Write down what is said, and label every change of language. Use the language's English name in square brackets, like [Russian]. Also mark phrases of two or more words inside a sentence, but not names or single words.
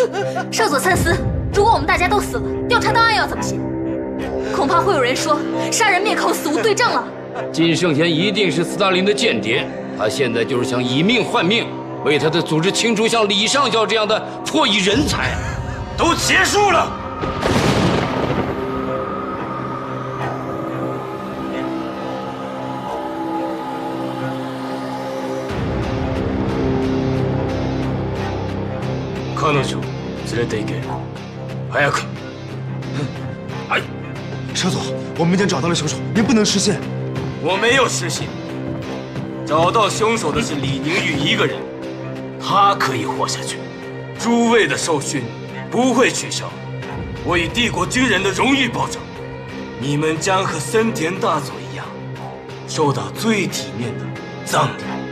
[Chinese] 少佐参思，如果我们大家都死了，调查档案要怎么写？恐怕会有人说杀人灭口，死无对证了。金圣贤一定是斯大林的间谍，他现在就是想以命换命，为他的组织清除像李上校这样的破译人才。都结束了。 [Japanese] 彼女連れて行け。早く。 [Chinese] 哎，少佐，我们已经找到了凶手，您不能失信。我没有失信。找到凶手的是李宁玉一个人，他可以活下去。诸位的受训不会取消。我以帝国军人的荣誉保证，你们将和森田大佐一样，受到最体面的葬礼。